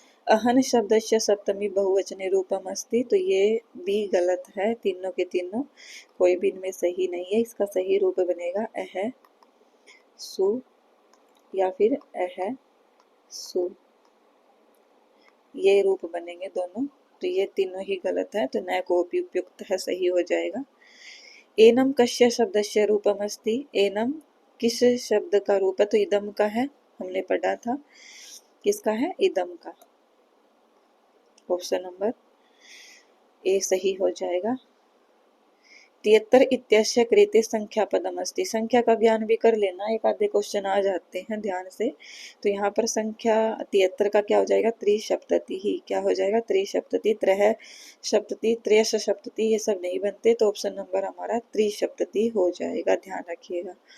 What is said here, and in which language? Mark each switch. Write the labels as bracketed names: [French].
[Sanskrit] अहन शब्दस्य सप्तमी बहुवचने रूपम अस्ति, [Hindi] तो ये भी गलत है, तीनों के तीनों कोई भी इनमें सही नहीं है। इसका सही रूप बनेगा अह सु या फिर अह सु, ये रूप बनेंगे दोनों, तो ये तीनों ही गलत है, तो न कोपी उपयुक्त है, सही हो जाएगा। [Sanskrit] एनम कस्य शब्दस्य रूपम अस्ति। [Hindi] एनम किस शब्द का रूप है? तो इदम का है, हमने पढ़ा था। किसका है? इदम का। ऑप्शन नंबर ए सही हो जाएगा। [Sanskrit] 73 इत्यस्य कृते संख्या पदम अस्ति। [Hindi] संख्या का ज्ञान भी कर लेना, एक आधे क्वेश्चन आ जाते हैं ध्यान से। तो यहाँ पर संख्या 73 का क्या हो जाएगा? त्रिसप्तति ही। क्या हो जाएगा? त्रिसप्तति। त्रह सप्तति, त्रयश सप्तति, ये सब नहीं बनते, तो ऑप्शन नंबर हमारा त्रिसप्तति हो जाएगा, ध्यान रखिएगा।